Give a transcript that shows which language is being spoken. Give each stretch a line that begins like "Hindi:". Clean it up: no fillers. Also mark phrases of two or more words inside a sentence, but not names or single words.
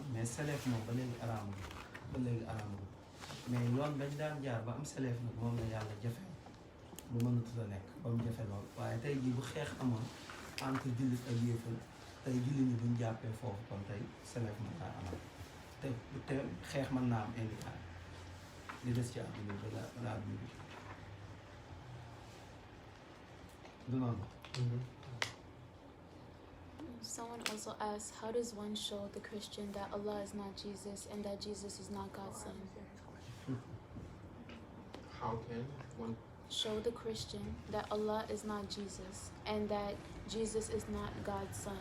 Wolof: mais slave moom ba léegi araamul mais yoon bañ daan jaar ba am slave nag moom la yàlla jafeel lu mënatut a nekk ba mu jafe lool waaye tey jii bu xeex amoon entre jullit ak yéefal tey jullit ñi duñ jàppee foofu kon tey slave mën naa amal te xeex mën naa am indi li des ci àdduna bi la àdduna bi du noonu.
English: Someone also asked, how does one show the Christian that Allah is not Jesus and that Jesus is not God's son? How can one Show the Christian that Allah is not Jesus and that Jesus is not God's son.